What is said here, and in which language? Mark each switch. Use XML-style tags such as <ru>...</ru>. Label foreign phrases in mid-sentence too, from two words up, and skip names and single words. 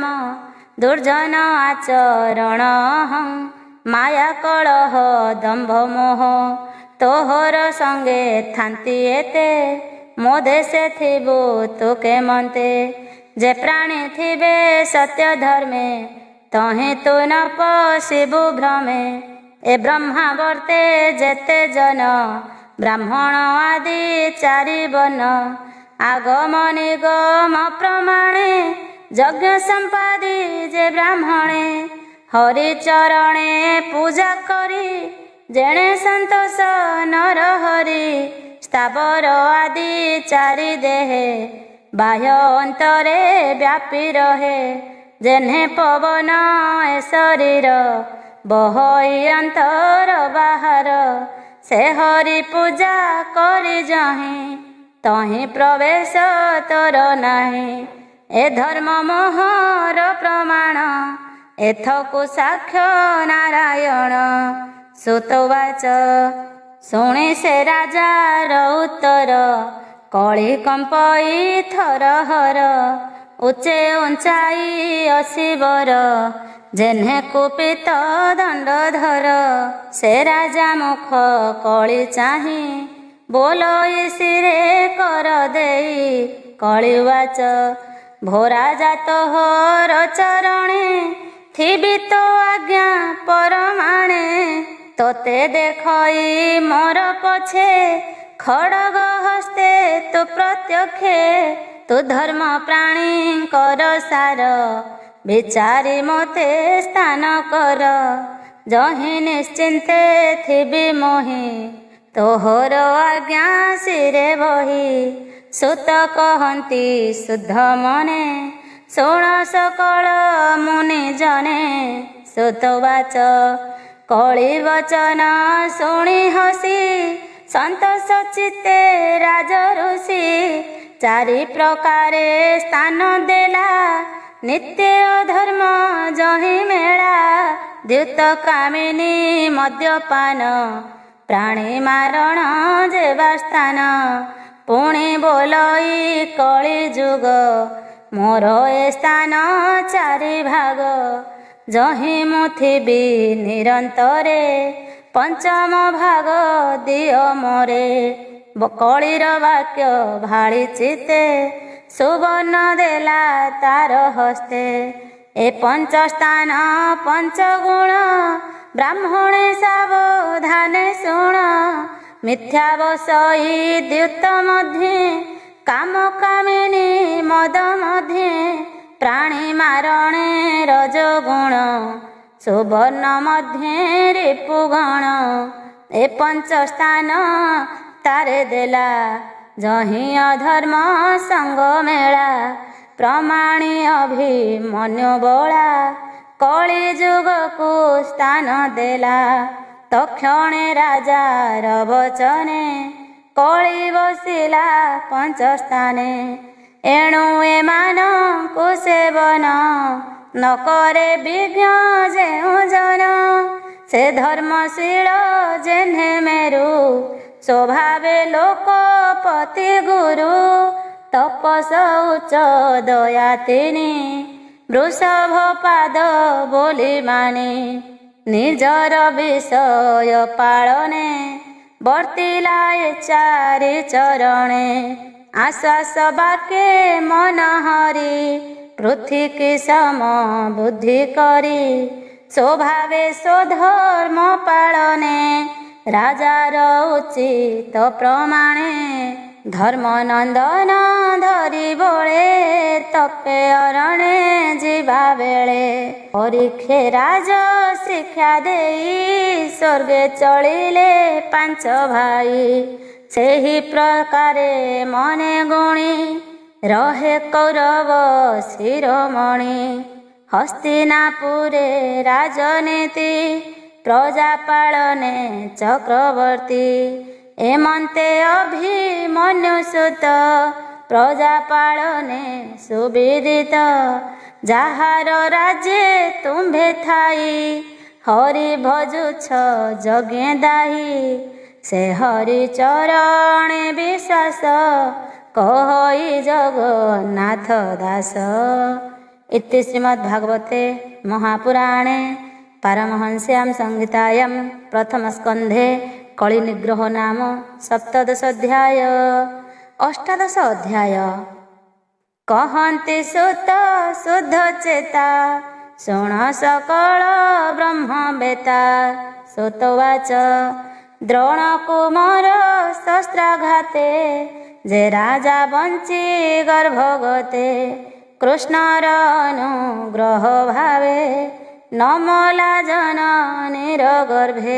<or>ଦୁର୍ଜନ ଆଚରଣ, ମାୟା କଳହ ଦମ୍ଭ ମୋହ। ତୋହର ସଙ୍ଗେ ଥାନ୍ତି ଏତେ, ମୋ ଦେଶେ ଥିବୁ ତୁ କେମନ୍ତେ। ଯେ ପ୍ରାଣୀ ଥିବେ ସତ୍ୟ ଧର୍ମେ, ତହେ ତୁ ନ ପଶିବୁ ଭ୍ରମେ। ଏ ବ୍ରହ୍ମାବର୍ତ୍ତେ ଯେତେ ଜନ ବ୍ରାହ୍ମଣ ଆଦି ଚାରି ବର୍ଣ୍ଣ। ଆଗମ ନିଗମ ପ୍ରମାଣେ ଯଜ୍ଞ ସମ୍ପାଦି ଯେ ବ୍ରାହ୍ମଣେ। ହରି ଚରଣେ ପୂଜା କରି ଯେଣେ ସନ୍ତୋଷ ନର ହରି। ସ୍ଥାବର ଆଦି ଚାରି ଦେହେ ବାହ୍ୟ ଅନ୍ତରେ ବ୍ୟାପି ରହେ। ଯେହ୍ନେ ପବନ ଏ ଶରୀର ବହଇ ଅନ୍ତର ବାହାର। ସେ ହରି ପୂଜା କରି ଯହିଁ ତହିଁ ପ୍ରବେଶ ତୋର ନାହିଁ। ଏ ଧର୍ମ ମୋହର ପ୍ରମାଣ ଏଥକୁ ସାକ୍ଷ୍ୟ ନାରାୟଣ। ସୂତଉବାଚ ଶୁଣି ସେ ରାଜାର ଉତ୍ତର କଳି କମ୍ପଇ ଥରହର। ଉଚ୍ଚେ ଉଞ୍ଚାଇ ଅସିବର ଯେହ୍ନେ କୁପିତ ଦଣ୍ଡଧର। ସେ ରାଜା ମୁଖ କଳି ଚାହିଁ ବୋଲଇ ଶିରେ କର ଦେଇ। କଳିଉବାଚ ଭୋ ରାଜାତ ହର ଚରଣେ ଥିବି ତୋ ଆଜ୍ଞା ପରମାଣେ। ତୋତେ ଦେଖଇ ମୋର ପଛେ ଖଡ୍ଗ ହସ୍ତେ ତୁ ପ୍ରତ୍ୟକ୍ଷେ। ତୁ ଧର୍ମ ପ୍ରାଣୀ କର ସାର ବିଚାରି ମୋତେ ସ୍ଥାନ କର। ଯହିଁ ନିଶ୍ଚିନ୍ତେ ଥିବି ମୁହିଁ ତୋହର ଆଜ୍ଞା ଶିରେ ବହି। ସୂତ କହନ୍ତି ଶୁଦ୍ଧ ମନେ ଶୁଣ ସକଳ ମୁନି ଜନେ। ସୂତଉବାଚ କଳି ବଚନ ଶୁଣି ହସି ସନ୍ତୋଷ ଚିତ୍ତେ ରାଜ ଋଷି। ଚାରି ପ୍ରକାରେ ସ୍ଥାନ ଦେଲା ନିତ୍ୟ ଧର୍ମ ଯହିଁ ମେଲା। ଦ୍ୟୁତ କାମିନୀ ମଦ୍ୟପାନ ପ୍ରାଣୀ ମାରଣ ଯେବା ସ୍ଥାନ। ପୁଣି ବୋଲଇ କଳି ଯୁଗ ମୋର ଏ ସ୍ଥାନ ଚାରି ଭାଗ। ଯହିଁ ମୁଁ ଥିବି ନିରନ୍ତରେ ପଞ୍ଚମ ଭାଗ ଦିଅ ମୋରେ। କଳିର ବାକ୍ୟ ଭାଳି ଚିତ୍ତେ ସୁବର୍ଣ୍ଣ ଦେଲା ତାର ହସ୍ତେ। ଏ ପଞ୍ଚ ସ୍ଥାନ ପଞ୍ଚ ଗୁଣ ବ୍ରାହ୍ମଣେ ସାବଧାନେ ଶୁଣ। ମିଥ୍ୟା ବସଇ ଦ୍ୟୁତ ମଧ୍ୟେ କାମ କାମିନୀ ମଦ ମଧ୍ୟେ। ପ୍ରାଣୀ ମାରଣେ ରଜଗୁଣ ସୁବର୍ଣ୍ଣ ମଧ୍ୟେ ରିପୁଗଣ। ଏ ପଞ୍ଚ ସ୍ଥାନ ତାରେ ଦେଲା ଯହିଁ ଅଧର୍ମ ସଙ୍ଗ ମେଲା। ପ୍ରମାଣି ଅଭିମନ୍ୟୁ ବାଳା କଳି ଯୁଗକୁ ସ୍ଥାନ ଦେଲା। ତକ୍ଷଣେ ରାଜାର ବଚନେ କଳି ବସିଲା ପଞ୍ଚ ସ୍ଥାନେ। ଏଣୁ ଏମାନଙ୍କୁ ସେବନ ନ କରେ ବିଜ୍ଞ ଯେଉ ଜନ। ସେ ଧର୍ମଶୀଳ ଯେହ୍ନେ ମେରୁ ସ୍ୱଭାବେ ଲୋକପତି ଗୁରୁ। ତପ ଶୌଚ ଦୟା ତିନି ବୃଷଭ ପାଦ ବୋଲି ମାନି। ନିଜର ବିଷୟ ପାଳନେ ବର୍ତ୍ତିଲା ଏ ଚାରି ଚରଣେ। ଆଶ୍ୱାସ ବାକ୍ୟେ ମନ ହରି ପୃଥ୍ୱୀକି ସମ ବୁଦ୍ଧି କରି। ସ୍ୱଭାବେ ସ୍ୱଧର୍ମ ପାଳନେ ରାଜାର ଉଚିତ ପ୍ରମାଣେ। ଧର୍ମ ନନ୍ଦନ ଧରି ବୋଲେ ତପେ ଅରଣ୍ୟେ ଯିବା ବେଳେ। ପରୀକ୍ଷେ ରାଜ ଶିକ୍ଷା ଦେଇ ସ୍ୱର୍ଗେ ଚଳିଲେ ପାଞ୍ଚ ଭାଇ। ସେହି ପ୍ରକାରେ ମନେ ଗୁଣି ରହେ କୌରବ ଶିରୋମଣି। ହସ୍ତିନାପୁରେ ରାଜନୀତି ପ୍ରଜା ପାଳନେ ଚକ୍ରବର୍ତ୍ତୀ। ଏମନ୍ତେ ଅଭିମନ୍ୟୁ ସୁତ ପ୍ରଜା ପାଳନେ ସୁବିଦିତ। ଯାହାର ରାଜ୍ୟେ ତୁମ୍ଭେ ଥାଇ ହରି ଭଜୁଛ ଯଜ୍ଞ ଦେଇ। ସେ ହରି ଚରଣେ ବିଶ୍ୱାସ କହଇ ଜଗନ୍ନାଥ ଦାସ।</or> <sa>इति श्रीमद्भागवते महापुराणे पारमहंस्यां संहितायां प्रथम स्कंधे कଳି निग्रह नाम सप्तदश अध्याय।</sa> <or>ଅଷ୍ଟାଦଶ ଅଧ୍ୟାୟ କହନ୍ତି ସୂତ ଶୁଦ୍ଧ ଚେତା ଶୁଣ ସକଳ ବ୍ରହ୍ମବେତା। ସୁତବାଚ ଦ୍ରୋଣ କୁମର ଶସ୍ତ୍ରାଘାତେ, ଯେ ରାଜା ବଞ୍ଚି ଗର୍ଭଗତେ। କୃଷ୍ଣର ଅନୁଗ୍ରହ ଭାବେ, ନମଲା ଜନନୀର ଗର୍ଭେ।</or>